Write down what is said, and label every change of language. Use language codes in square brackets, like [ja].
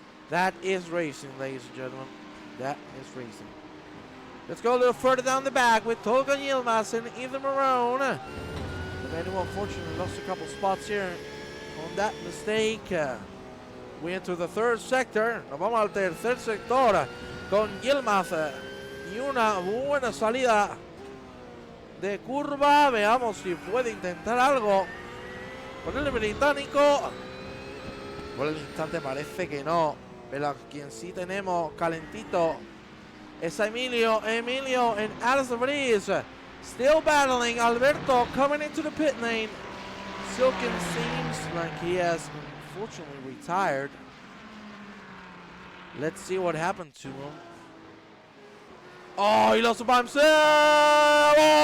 [en] That is racing, ladies and gentlemen. That is racing. Let's go a little further down the back with Tolga Yilmaz and Ethan Marone. But anyway, unfortunately, lost a couple spots here on that mistake. We enter the third sector. [es] Nos vamos al tercer sector con Yilmaz y una buena salida de curva. Veamos si puede intentar algo con el británico. Por el instante parece que no, pero quien sí tenemos calentito es Emilio. [en] Emilio and Alex Vries still battling. Alberto coming into the pit lane. Silken seems like he has unfortunately retired. Let's see what happened to him. Oh, he lost it by himself!